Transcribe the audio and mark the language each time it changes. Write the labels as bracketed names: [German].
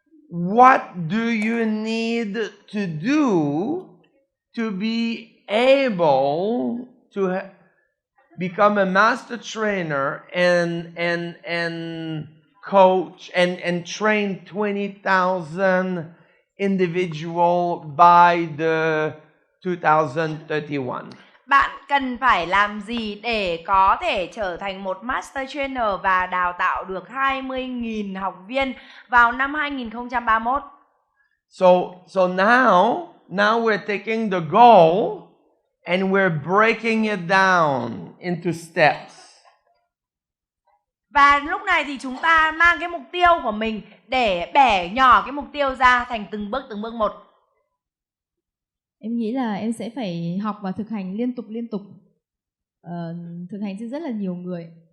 [English] what do you need to do to be able to become a master trainer and coach and train 20,000 individual by the 2031? [Vietnamese] bạn cần phải làm gì để có thể trở thành một master trainer và đào tạo được 20.000 học viên vào năm 2031? [English] So now we're taking the goal and we're breaking it down into steps. [Vietnamese] Và lúc này thì chúng ta mang cái mục tiêu của mình để bẻ nhỏ cái mục tiêu ra thành từng bước một. Em nghĩ là em sẽ phải học và thực hành liên tục. Thực hành trên rất là nhiều người.